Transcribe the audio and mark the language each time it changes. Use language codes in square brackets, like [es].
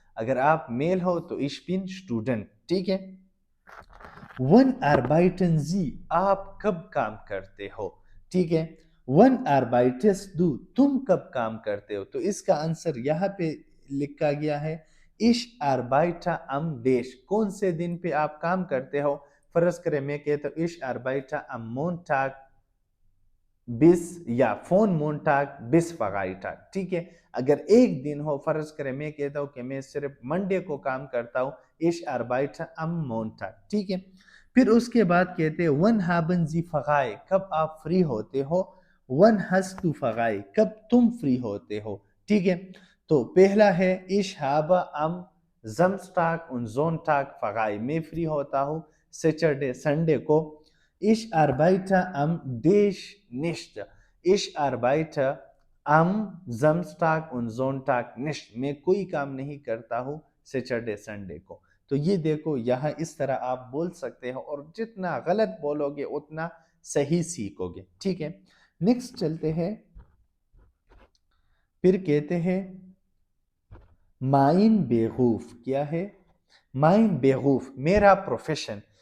[ur] اگر آپ میل ہو تو [de] ich bin Student, [ur] ٹھیک ہے. ون [de] arbeiten Sie, [ur] آپ کب کام کرتے ہو, ٹھیک ہے. ون [de] arbeitest du, [ur] تم کب کام کرتے ہو. تو اس کا آنسر یہاں پہ لکھا گیا ہے, [de] ich arbeite am dash, [ur] کون سے دن پہ آپ کام کرتے ہو. فرض کریں میں کہتا ہوں [de] ich arbeite am Montag bis, یا von Montag bis Freitag, ٹھیک ہے. [ur] اگر ایک دن ہو, فرض کریں میں کہتا ہوں کہ میں صرف منڈے کو کام کرتا ہوں, [de] ich arbeite am Montag, [ur] ٹھیک ہے. پھر اس کے بعد کہتے ہیں [de] wann haben Sie frei, [ur] کب آپ فری ہوتے ہو. [de] wann hast du frei, [ur] کب تم فری ہوتے ہو, ٹھیک ہے. [de] تو پہلا ہے ich habe am Samstag und Sonntag frei, [ur] میں فری ہوتا ہوں سیٹرڈے سنڈے کو. [de] ich arbeite am dash nicht, ich arbeite am Samstag und Sonntag nicht, [ur] میں کوئی کام نہیں کرتا ہوں سیٹرڈے سنڈے کو. تو یہ دیکھو یہاں اس طرح آپ بول سکتے ہو, اور جتنا غلط بولو گے اتنا صحیح سیکھو گے, ٹھیک ہے. نیکسٹ چلتے ہیں, پھر کہتے ہیں [de] mein Beruf, [ur] کیا ہے, mein Beruf, میرا پروفیشن.